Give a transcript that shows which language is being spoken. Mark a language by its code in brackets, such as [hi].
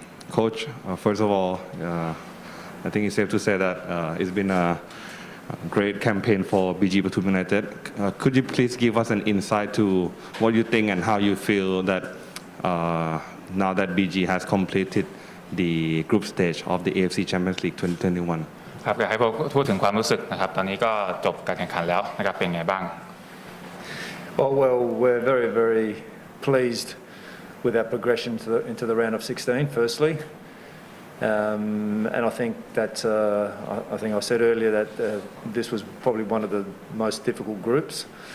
[en] Coach, first of all, I think it's safe to say that it's been a great campaign for BG Pathum United. Could you please give us an insight to what you think and how you feel that now that BG has completed the group stage of the AFC Champions League 2021? [th] ครับอยากให้พูดถึงความรู้สึกนะครับตอนนี้ก็จบการแข่งขันแล้วนะครับเป็นไงบ้าง [en] Well, we're very, very pleased with our progression into the round of 16, firstly. And I think that I think I said earlier that this was probably one of the most difficult groups.